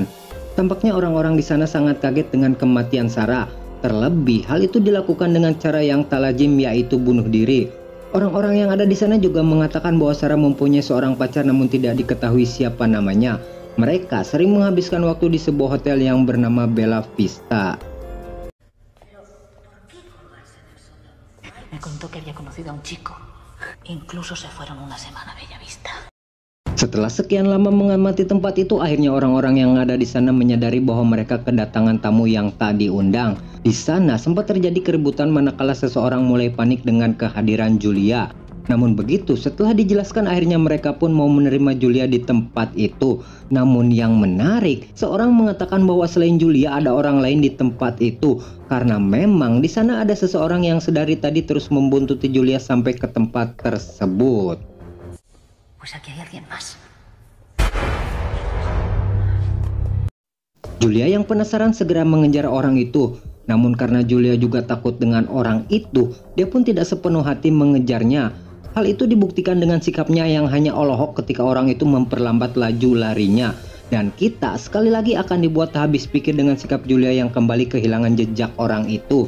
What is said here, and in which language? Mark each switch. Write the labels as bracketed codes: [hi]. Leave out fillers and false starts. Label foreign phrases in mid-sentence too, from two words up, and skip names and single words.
[id] Tampaknya orang-orang di sana sangat kaget dengan kematian Sarah. Terlebih, hal itu dilakukan dengan cara yang tak lazim, yaitu bunuh diri. Orang-orang yang ada di sana juga mengatakan bahwa Sarah mempunyai seorang pacar namun tidak diketahui siapa namanya. Mereka sering menghabiskan waktu di sebuah hotel yang bernama Bella Vista. [es] Me contó que había conocido a un chico. Incluso se fueron una semana a Bellavista. [id] Setelah sekian lama mengamati tempat itu, akhirnya orang-orang yang ada di sana menyadari bahwa mereka kedatangan tamu yang tak diundang. Di sana sempat terjadi keributan manakala seseorang mulai panik dengan kehadiran Julia. Namun begitu, setelah dijelaskan akhirnya mereka pun mau menerima Julia di tempat itu. Namun yang menarik, seorang mengatakan bahwa selain Julia ada orang lain di tempat itu. Karena memang di sana ada seseorang yang sedari tadi terus membuntuti Julia sampai ke tempat tersebut. [es] Pues aquí hay alguien más. [id] Julia yang penasaran segera mengejar orang itu. Namun karena Julia juga takut dengan orang itu, dia pun tidak sepenuh hati mengejarnya. Hal itu dibuktikan dengan sikapnya yang hanya olohok ketika orang itu memperlambat laju larinya. Dan kita sekali lagi akan dibuat habis pikir dengan sikap Julia yang kembali kehilangan jejak orang itu.